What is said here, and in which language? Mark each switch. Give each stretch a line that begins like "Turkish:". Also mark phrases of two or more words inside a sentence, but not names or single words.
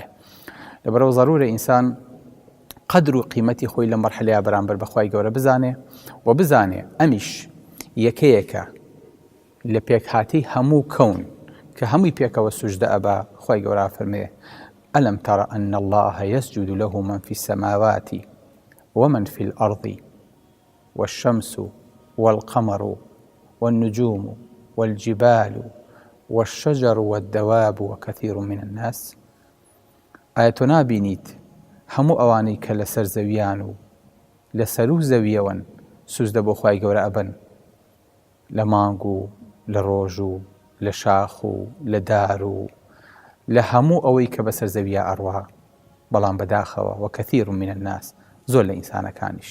Central Kurdish: لەبەرەوە ضرورە ئینسان قەدر و قیمەتی خۆی لە مەرحەلەیە بەرامبەر بە خوای گەورە بزانێ و بزانێ ئەمیش یەکەیەکە لە پێکهاتەی هەموو کەون کە هەمووی پێکەوە سوجدە ئەبا. خوای گەورە فەرمێ:
Arabic: ئەلەم تەڕە ئەن الله یەسجد له من فی السەماوات ومن فی الأرض والشمس والقمر والنجوم والجبال والشجر والدواب وكثير من الناس.
Central Kurdish: ئایا تۆ نابینیت هەموو ئەوانەی کە لەسەر زەویان و لەسەر و زەویەوەن سوجدە بۆ خوای گەورە ئەبن، لە مانگ و لە ڕۆژ و لە شاخ و لە دار و لە هەموو ئەوەی کە بەسەر زەویە ئەڕوا، بەڵام بەداخەوە
Arabic: وەکەثیر من الناس،
Central Kurdish: زۆر لە ئینسانەکانیش.